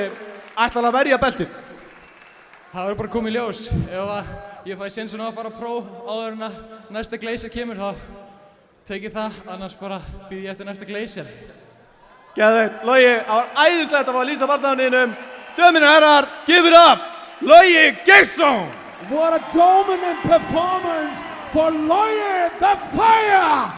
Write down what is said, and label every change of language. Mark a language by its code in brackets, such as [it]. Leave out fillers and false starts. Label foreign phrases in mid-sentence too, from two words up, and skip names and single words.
[is] Ætlar að verja beltið? Það verður bara komið í ljós. Ef ég fæ sénsinn á að fara á pró áður en að næsta Glacier kemur, þá tekið það, annars bara býð ég eftir næsta Glacier. Geðveikt, Logi, það var æðislegt að fá að lýsa bardaganninum. Dömur og herrar, [en] give it up, Logi Geirsson! What a dominant performance for Loye the Fire!